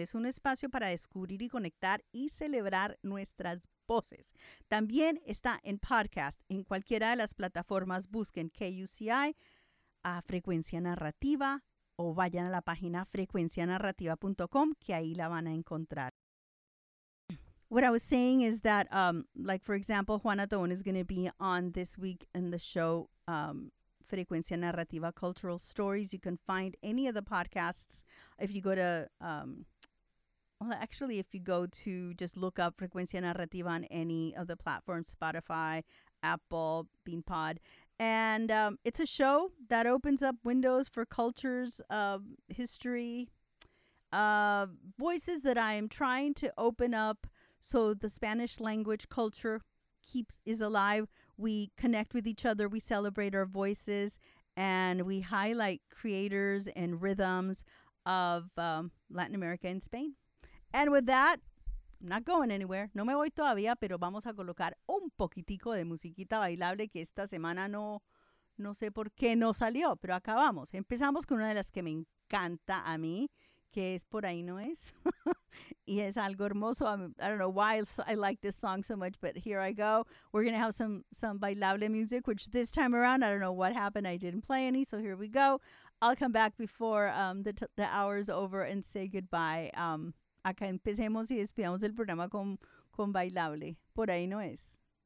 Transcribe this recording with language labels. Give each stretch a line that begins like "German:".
Spanish: Es un espacio para descubrir y conectar y celebrar nuestras voces. También está en podcast. En cualquiera de las plataformas busquen KUCI a Frecuencia Narrativa. O vayan a la página frecuencianarrativa.com, que ahí la van a encontrar.
English: What I was saying is that, like, for example, Juana Tobón is going to be on this week in the show, Frecuencia Narrativa Cultural Stories. You can find any of the podcasts if you go to, if you go to just look up Frecuencia Narrativa on any of the platforms, Spotify, Apple, Beanpod. And it's a show that opens up windows for cultures, history, voices that I am trying to open up so the Spanish language culture is alive. We connect with each other. We celebrate our voices and we highlight creators and rhythms of Latin America and Spain. And with that, not going anywhere.
Spanish: No me voy todavía, pero vamos a colocar un poquitico de musiquita bailable que esta semana no sé por qué no salió, pero acá vamos. Empezamos con una de las que me encanta a mí, que es Por Ahí No Es. Y es algo hermoso.
English: I don't know why I like this song so much, but here I go. We're going to have some bailable music, which this time around, I don't know what happened. I didn't play any, so here we go. I'll come back before the hour's over and say goodbye.
Spanish: Acá empecemos y despidamos el programa con bailable. Por Ahí No Es.